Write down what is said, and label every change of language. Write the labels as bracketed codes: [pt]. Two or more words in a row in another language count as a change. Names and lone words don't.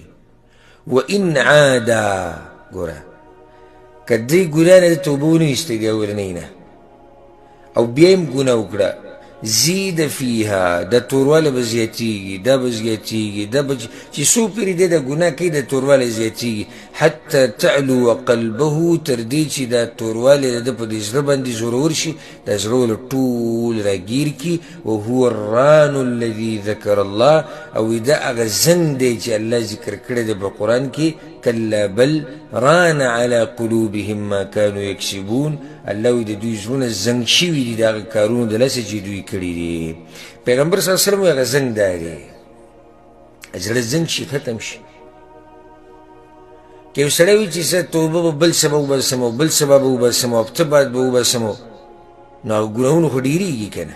[ar] وان عاده، [ps] ګوره که دې ګناه نه د توبه ونه ایستې د اولنۍ نه او بیا یې ګناه وکړه، [ar] زید فیها، [ps] دا توروالی به زیاتېږي، دا به زیاتېږي، دا به چې څو پېرې دی دا ګناه کوي دا توروالی زیاتېږي، [ar] حتی تعلو قلبه، [ps] تر دې چې دا توروالی د ده په دې زړه باندې زورور شي، دا زړه ول ټول راګیر کړي. [ar] وهو الران الذي ذکر الله، [ps] او دا هغه زنګ دی چې الله ذکر کړی دی په قرآن کې، [ar] کلا بل ران على قلوبهم ما كانوا یکسبون. [ps] الله وی د دوی زړونه زنګ شوي دي د هغه کارونو د لاسه چې دوی کړي دي. پیغمبر [ar] صلی الله علیه وسلم [ps] هغه زنګ دا دی، زړه زنګ شي، ختم شي. که یو سړی وي چې زه توبه به بل سبا وباسم او بل سبا به وباسم او هفته بعد به وباسم، نو هغه ګناهونه خو ډېرېږي که نه.